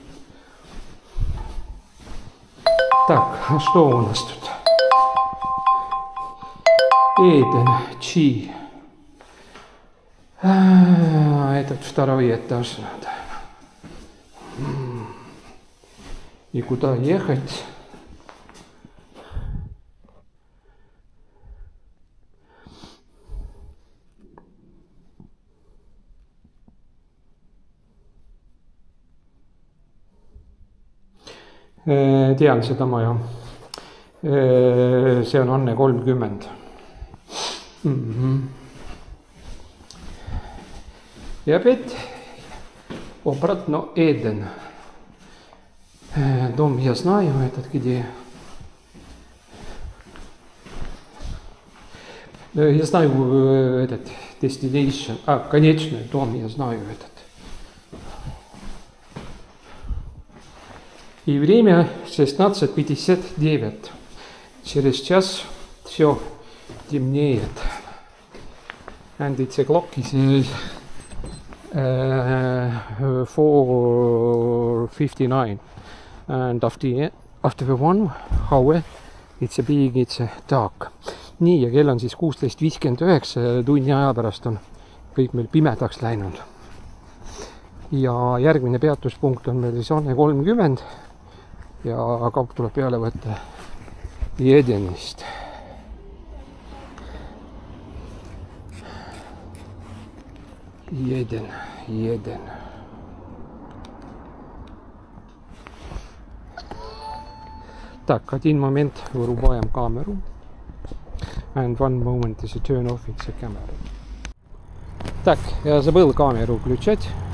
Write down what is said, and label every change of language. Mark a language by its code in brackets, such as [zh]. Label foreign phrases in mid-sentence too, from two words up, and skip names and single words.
[ru] Так, а что у нас тут? Эйден, Чи. Этот второй этаж надо. И куда ехать? [et] Tean seda maja. See on Anne 30. [ru] И опять обратно Эден. Дом я знаю, этот где. Я знаю этот destination. Конечный дом я знаю этот. И время 16:59. Через час все темнеет. [en] And it's a clock is 4:59. And after the 1 hour it's dark. [et] Nii, ja kell on siis 16:59, tunni aja pärast on kõik meil pimedaks läinud. Ja järgmine peatuspunkt on meil siis Anne 30 ja kaup tuleb peale võtta Edenist. Eden. [ru] Так, один момент вырубаем камеру. [en] And one moment is a turn off it's a camera. [ru] Так, я забыл камеру включать.